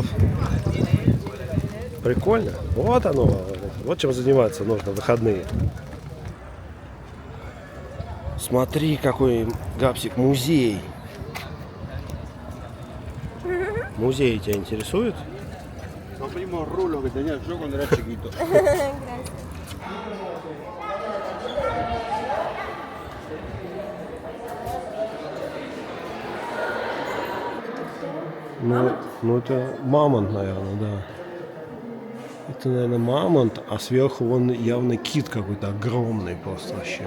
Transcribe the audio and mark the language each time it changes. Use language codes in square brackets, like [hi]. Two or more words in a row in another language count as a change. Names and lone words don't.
[ru] Прикольно. Вот оно. Вот чем заниматься нужно в выходные. Смотри, какой, Гапсик, музей. Музей тебя интересует? [es] Los mismos rulos que tenía yo cuando era chiquito. [ru] Ну это мамонт, наверное, да. Это, наверное, мамонт, а сверху вон явно кит какой-то огромный просто вообще.